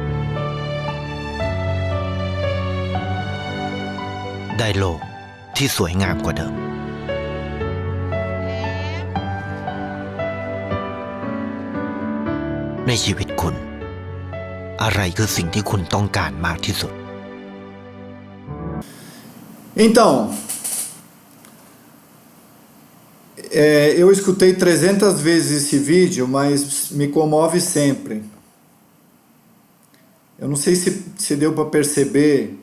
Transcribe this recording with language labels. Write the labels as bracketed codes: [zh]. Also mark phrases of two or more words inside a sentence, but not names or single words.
[th] ได้โลกที่สวยงามกว่าเดิม ในชีวิตคุณ อะไรคือสิ่งที่คุณต้องการมากที่สุด [pt] Então, eu escutei 300 vezes esse vídeo, mas me comove sempre. Eu não sei se deu para perceber.